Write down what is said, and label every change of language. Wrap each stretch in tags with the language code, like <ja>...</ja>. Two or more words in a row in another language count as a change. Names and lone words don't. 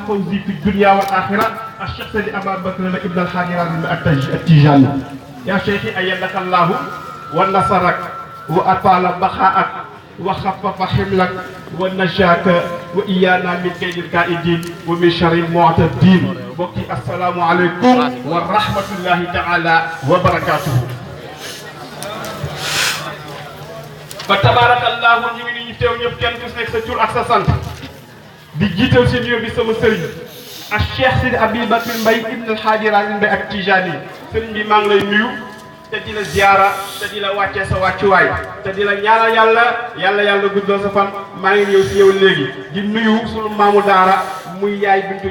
<ar>فوزي في الدنيا والآخرة الشخص لأبا بكر ابن الحاجران التيجاني يا شيخي أيدك الله ونصرك وأطال بقاءك وخفف حملك ونجاك وإيانا من كيد الكائدين ومن شر المعتدين بكي السلام عليكم ورحمة الله تعالى وبركاته فتبارك الله</ar> <wo>ñu ngi ni ñu teew ñëpp kenn ku nekk sa tur ak sa sant di jiital si nuyoo bi sama sëriñ ak Cheikh Sidi Abibakar Mbaye ibn Alhaaji Ramin Mbaye ak Tijani sëriñ bi maa ngi lay nuyu te di la ziara te di la wàccee sa wàccuwaay te di la ñaanal yàlla guddoo sa fan maa ngi ñëw si yow léegi di nuyu sunu maamu daara muy yaay Bintu</wo>